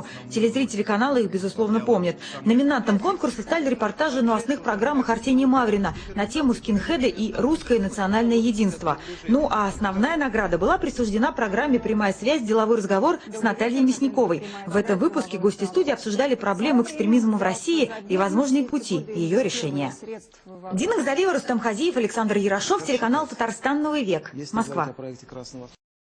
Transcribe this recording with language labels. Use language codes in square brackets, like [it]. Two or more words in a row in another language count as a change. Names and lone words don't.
[ru] Телезрители канала их, безусловно, помнят. Номинантом конкурса стали репортажи в новостных программах Арсения Маврина на тему скинхеда и русское национальное единство. Ну а основная награда была присуждена программе «Прямая связь. Деловой разговор» с Натальей Мясниковой. В этом выпуске гости студии обсуждали проблемы экстремизма в России и возможные пути ее решения. Дина Газалиева, Рустам Хазиев, Александр Ярошов, телеканал «Татарстан. Новый век», Москва.